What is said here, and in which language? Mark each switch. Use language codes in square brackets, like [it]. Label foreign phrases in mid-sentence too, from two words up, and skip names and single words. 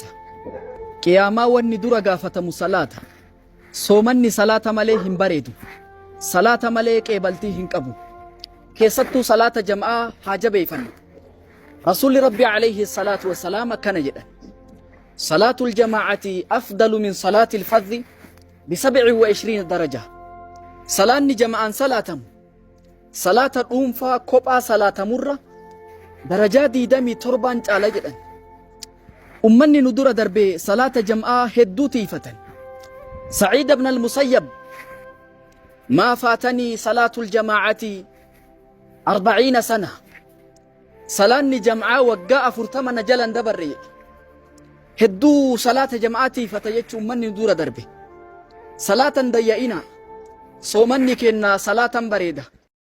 [om] Qiyaamaa wanni dura gaafatamu salaata. Soomanni salaata malee hin bareedu. Salaata malee qeebaltii hin qabu. Keessattuu salaata jam'aa haa jabeeffannu. Rasuulli Rabbi [ar] عليه الصلاة والسلام [om] akkana jedhan: [ar] صلاة الجماعة أفضل من صلاة الفذ ب27 درجة. [om] salaanni jama'aan salaatamu salaata dhuunfaa kophaa salaatamurra darajaa 27 caala jedhan. Ummanni nu dura darbee salaata jam'aa hedduu tiifatan. [ar] Sa'iid ibn al-Musayyab: ما فاتني صلاة الجماعة 40 سنة. [om] salaanni jam'aa waggaa 40 jalan dabarre. hedduu salaata jam'aa tiifata jechuun ummanni nu dura darbe. salaatan dayya'ina, soomanni kennaa salaatan bareeda.